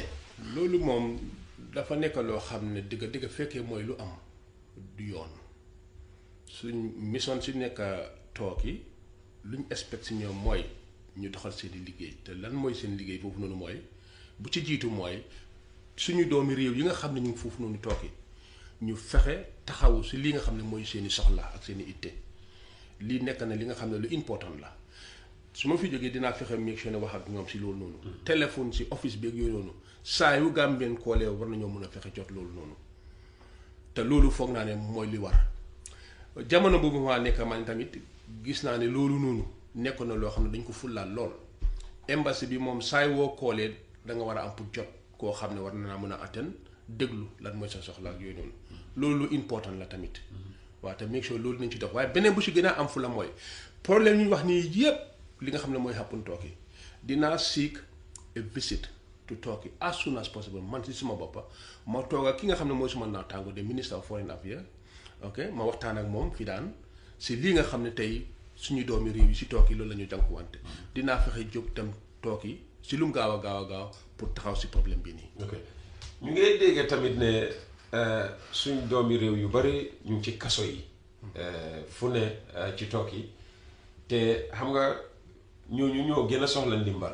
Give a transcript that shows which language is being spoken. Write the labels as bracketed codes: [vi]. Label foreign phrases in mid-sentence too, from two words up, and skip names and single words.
[wo] loolu moom dafa nekk loo xam ne dëgg fekkee mooy lu am du yoon suñ mission si nekk Turkey luñ expect si ñoom mooy ñu doxal seeni liggéey te lan mooy seen liggéey foofu noonu mooy bu ci jiitu mooy suñu doomi réew yi nga xam ne ñu ngi foofu noonu Turkey ñu fexe taxawu si li nga xam ne mooy seeni soxla ak seeni itte lii nekk na li nga xam ne lu important la su ma fi jógee dinaa fexe [en] make sure [wo] ne wax ak ñoom si loolu noonu téléphone si office bi ak yooyu noonu saa yu Gambien koolee war nañoo mën a fexe jot loolu noonu te loolu foog naa ne mooy li war jamono boobu maa nekk man tamit gis naa ne loolu noonu nekkoon na loo xam ne dañ ko fullaal lool embassy bi moom saay woo koolee da nga war a am pour jot koo xam ne war na naa mën a atteindre déglu lan mooy sa soxla ak yooyu noonu loolu lu important la tamit waaw te [en] make sure [wo] loolu nañ ci dox waaye beneen bu si gën a am fu la mooy problème ñu wax nii yëpp li nga xam ne mooy happen Turkey dinaa [en] seek a visit to Turkey as soon as possible [wo] man si suma boppa ma toog ak ki nga xam ne mooy suma naataango de [en] minister of foreign affairs [wo] ok ma waxtaan ak moom fi daan si lii nga xam ne tey suñu doomi réew yi si Turkey loolu la ñu jànkuwante dinaa fexe jóg tam Turkey si lu mu gaaw a gaaw pour taxaw si problème bi nii. ok ñu ngi dégg tamit ne suñ doomi réew yu bari ñu ngi ci kaso yi fu ne ci Turkey te xam nga ñooñu ñoo gën a soxla ndimbal.